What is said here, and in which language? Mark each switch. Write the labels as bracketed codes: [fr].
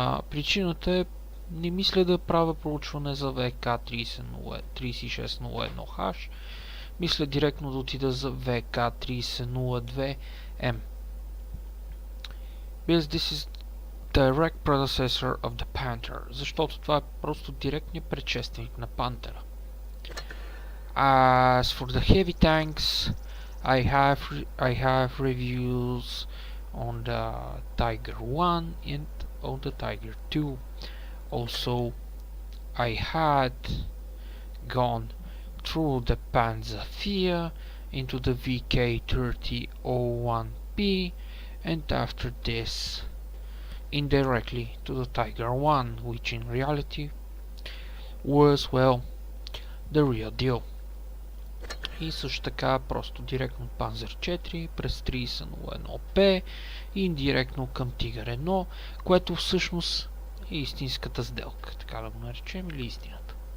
[bg] Причината е, не мисля да правя проучване за VK3601H. Мисля директно да отида за VK3002M. [en] Because this is direct predecessor of the Panther. [bg] Защото това е просто директният предшественик на Пантера. [en] As for the heavy tanks, I have reviews on the Tiger 1 and on the Tiger 2. Also, I had gone through the Panzerfahr into the VK3001P, and after this indirectly to the Tiger 1, which in reality was, well, the real deal. [bg] И също така просто директно от Panzer 4 през 3001P и индиректно към Tiger 1, което всъщност е истинската сделка, така да го наречем, или истината.